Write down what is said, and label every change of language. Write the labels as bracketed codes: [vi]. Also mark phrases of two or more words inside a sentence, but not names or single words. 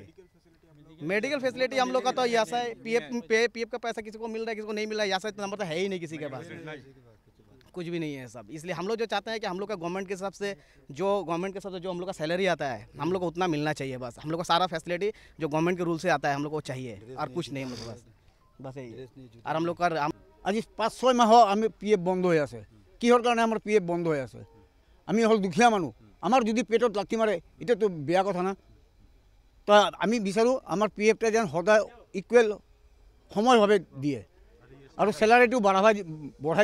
[hi] मेडिकल फैसिलिटी हम लोग का तो यहाँ से पीएफ का पैसा किसी को मिल रहा है, किसी को नहीं मिल रहा है। यहाँ से नंबर तो है ही नहीं किसी के पास, कुछ भी नहीं है सब। इसलिए हम लोग जो चाहते हैं कि हम लोग का गवर्नमेंट के हिसाब से जो हम लोग का सैलरी आता है हम लोग को उतना मिलना चाहिए। बस हम लोग को सारा फैसिलिटी जो गवर्नमेंट के रूल से आता है हम लोग को चाहिए और कुछ नहीं। हम लोग बस यही। और हम लोग का [as] আজি 5-6 মাহ আমি পিএফ বন্ধ হৈ আছে। কিহৰ কাৰণে আমাৰ পিএফ বন্ধ হৈ আছে? আমি হ'ল দুখীয়া মানুহ, আমাৰ যদি পেটত লাঠি মাৰে এতিয়াতো বেয়া কথা না। তো আমি বিচাৰোঁ আমাৰ পিএফটা যেন সদায় ইকুৱেল সময়ভাৱে দিয়ে আৰু চেলাৰিটো বঢ়াই দিব লাগে।